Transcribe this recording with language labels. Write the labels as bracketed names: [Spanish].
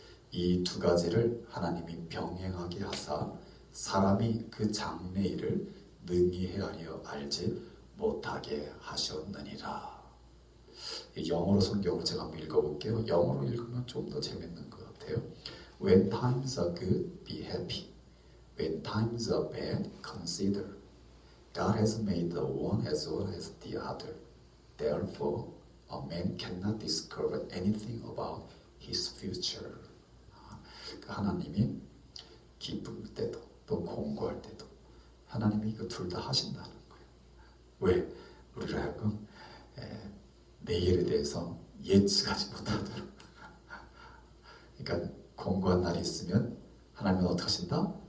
[Korean] 이 두 가지를 하나님이 병행하게 하사 사람이 그 장래일을 능히 헤아려 알지 못하게 하셨느니라. 영어로 성경으로 제가 한번 읽어볼게요. 영어로 읽으면 좀 더 재밌는 것 같아요. [English] When times are good, be happy. When times are bad, consider. God has made the one as well as the other. Therefore, a man cannot discover anything about his future. [Korean] 하나님이 기쁠 때도 또 공고할 때도 하나님이 이거 둘 다 하신다는 거예요. 왜? 우리를 하여금 내일에 대해서 예측하지 못하도록. 그러니까 공고한 날이 있으면 하나님은 어떻게 하신다?